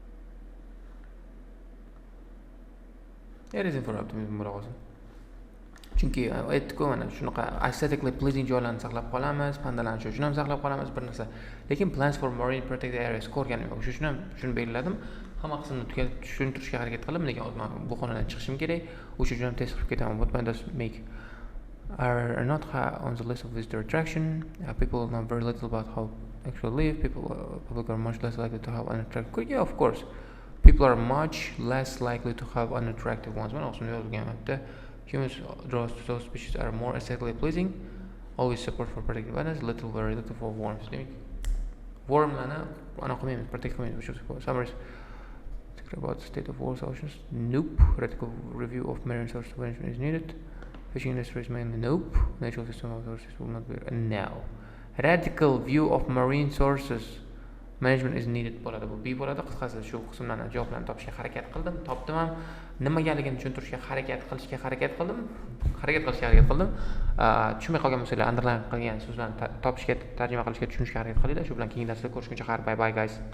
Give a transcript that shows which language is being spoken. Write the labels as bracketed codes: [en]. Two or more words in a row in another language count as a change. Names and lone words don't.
[en] Reason for optimism [uz] bo'la qolsin. Chunki aytdik-ku mana shunaqa [en] aesthetically pleasing [uz] joylarni saqlab qolamiz, pandalarni shu uchun ham saqlab qolamiz bir narsa. [en] Lekin plans for marine protected areas [uz] ko'rganim yo'q. Shu uchun ham shuni belgiladim. Hamma qismini tushuntirishga harakat qildim, lekin hozir men bu xonadan chiqishim kerak. O'sha uchun ham test qilib ketaman. [en] What does make are not high on the list of visitor attraction. People know very little about how actually live. People are much less likely to have unattractive. Yeah, of course. People are much less likely to have unattractive ones. [uz] Mana o'shuni yozganman-da. [en] Humans draws to those species are more aesthetically pleasing. Always support for protected wetlands, very little for worms. [uz] Demak, wormlarni ana qilmaymiz, protect qilmaymiz. [en] Summaries about the state of world oceans. Nope. Radical review of marine source prevention is needed. Fishing industry is mainly nope. Natural system of sources will not be no. Radical view of marine sources management is needed bo'ladi. [uz] Bu B bo'ladi. Qisqasi shu qismlarni javoblarni topishga harakat qildim. Topdim ham. Nimagaligini tushuntirishga harakat qildim. Tushunmay qolgan bo'lsalar underline qilgan so'zlarni topishga, tarjima qilishga, tushunishga harakat qilinglar. Shu bilan keyingi darsda ko'rishguncha xayr, [en] bye bye guys.